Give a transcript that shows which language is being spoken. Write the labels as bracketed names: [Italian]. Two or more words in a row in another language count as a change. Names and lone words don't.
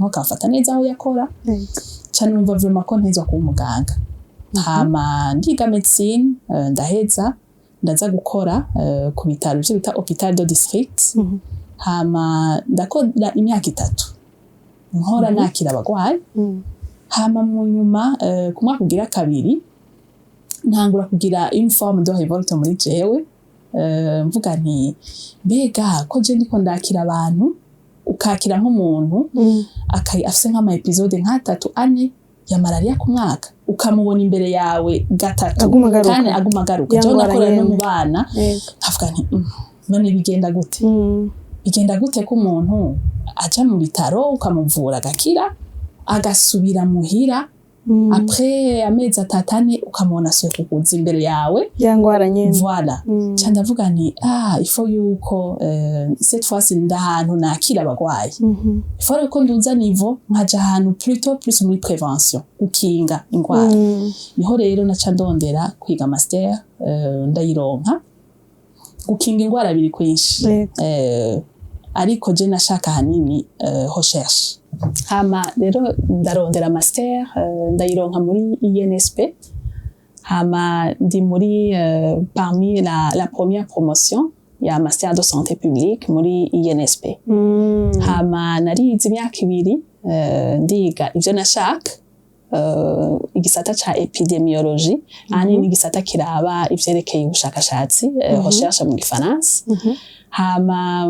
[Rundi] akafata neza aho yakora cyane numva vraiment ko ntezwa kuba umuganga hama ndiga médecine ndaheza ndaza gukora ku bitaro byo bita [French] hôpital de district [Rundi] hama ndakora imyaka 3 nkora nakira abagwayi hama mu nyuma ku mwaka ugira 2 ntangura kugira [French] une forme de révolte [Rundi] muri jewe mvuga nti mbega ko je ndiko ndakira abantu ukakira nk'umuntu afise nk'ama episode nka 3 ya malaria ku mwaka ukamubona imbere yawe 3 kandi aguma garuka je nakora no mu bana avuga nti none bigenda gute ko umuntu aja mu bitaro ukamuvura agakira agasubira muhira après amezi atatane ukamubona asuye kukuza imbere yawe ya ngwara nyene voilà ca ndavuga nti [French] il faut [Rundi] yuko [French] cette fois [Rundi] ndahantu nakira abagwayi [French] il faut [Rundi] ko nduza niveau nkaja ahantu plus muri prévention gukinga ingwara niho rero naca ndondera kwiga master ndayironka gukinga ingwara biri kwinshi ariko je nashaka hanini recherche hama rero ndarondera master ndayironka muri INSP hama ndi muri [French] parmi la première promotion [Rundi] ya [French] master de santé publique [Rundi] muri INSP hama narize imyaka 2 ndiga ivyo nashaka igisata ca epidemiologie ani igisata kiraba ivyerekeye ubushakashatsi recherche mu gifaransa hama